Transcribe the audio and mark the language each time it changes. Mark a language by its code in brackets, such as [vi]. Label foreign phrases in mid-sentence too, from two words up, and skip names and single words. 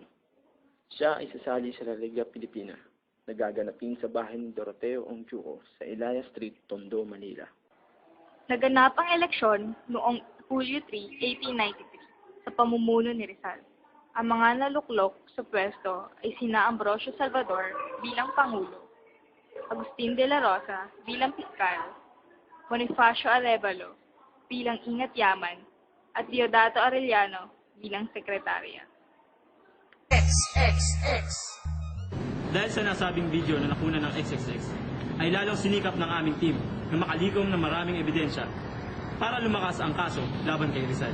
[tl] Siya ay sasali sa La Liga Filipina na gaganapin sa bahay ni Doroteo Ongjuo sa Ilaya Street, Tondo, Manila. Naganap ang eleksyon noong Hulyo 3, 1893 sa pamumuno ni Rizal. Ang mga naluklok sa pwesto ay sina Ambrosio Salvador bilang Pangulo, Agustin de la Rosa bilang Piskal, Bonifacio Arevalo bilang Ingat Yaman, at Diodato Arellano bilang Sekretarya. XXX. Dahil sa nasabing video na nakuna ng XXX, ay lalong sinikap ng aming team na makalikom ng maraming ebidensya para lumakas ang kaso laban kay Rizal.